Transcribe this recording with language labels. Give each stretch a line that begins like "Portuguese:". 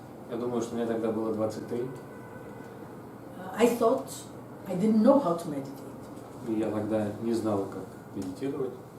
Russian: Я думаю, что мне тогда было 23.
English: I thought I didn't know how to meditate.
Russian: И я тогда не знала, как медитировать.